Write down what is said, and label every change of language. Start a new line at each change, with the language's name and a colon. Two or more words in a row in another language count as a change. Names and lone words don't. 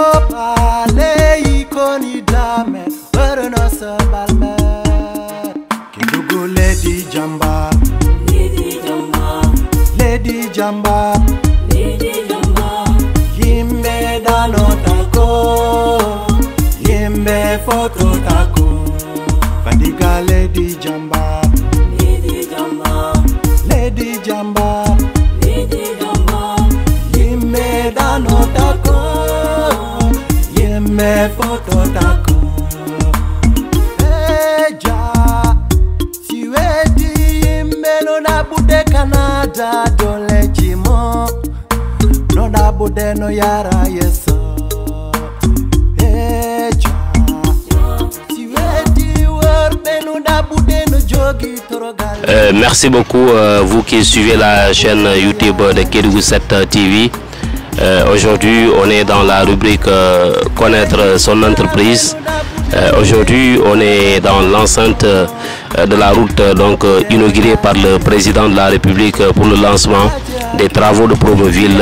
Fula: Lady Jamba, Lady Jamba, Lady Jamba. Yimbe dano tako, yimbe foto tako. Fadiga Lady Jamba, Lady Jamba, Lady Jamba, Lady Jamba. Yimbe dano tako, yimbe foto tako. Canada dole jimo no na bude no yara yeso eja si wedi wor benu na bude no jogi torogal.
French: Merci beaucoup vous qui suivez la chaîne YouTube de Kédougou 7 TV. Aujourd'hui on est dans la rubrique connaître son entreprise. Aujourd'hui on est dans l'enceinte de la route donc inaugurée par le président de la République pour le lancement des travaux de Promoville.